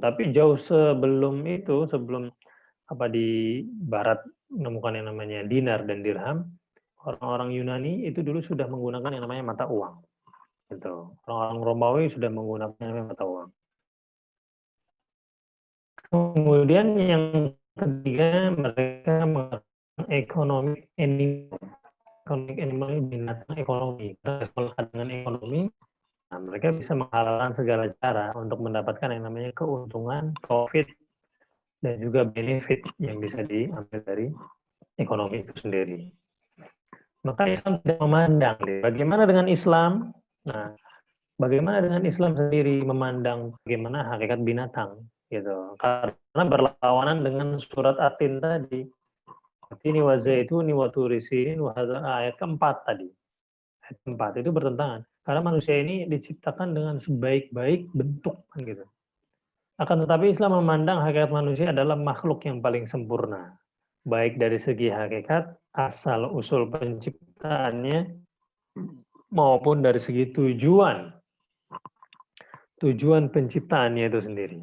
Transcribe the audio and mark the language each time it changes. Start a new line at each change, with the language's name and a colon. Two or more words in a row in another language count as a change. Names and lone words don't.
Indonesian: Tapi jauh sebelum itu, sebelum di barat menemukan yang namanya dinar dan dirham, orang-orang Yunani itu dulu sudah menggunakan yang namanya mata uang. Gitu. Orang-orang Romawi sudah menggunakan yang namanya mata uang. Kemudian yang ketiga, mereka menggunakan
English: economic animal. Economic animal
Indonesian: ini binatang ekonomi. Kalau dengan ekonomi, nah, mereka bisa menghalalkan segala cara untuk mendapatkan yang namanya keuntungan, profit, dan juga benefit yang bisa diambil dari ekonomi itu sendiri. Maka Islam tidak memandang. Bagaimana dengan Islam? Nah, bagaimana dengan Islam sendiri memandang bagaimana hakikat binatang? Gitu. Karena berlawanan dengan surat At-Tin tadi.
Arabic: Ini والزيتون وطور سينين
Indonesian: ayat keempat tadi. Ayat keempat itu bertentangan. Karena manusia ini diciptakan dengan sebaik-baik bentuk kan gitu. Akan tetapi Islam memandang hakikat manusia adalah makhluk yang paling sempurna. Baik dari segi hakikat, asal usul penciptaannya, maupun dari segi tujuan penciptaannya itu sendiri.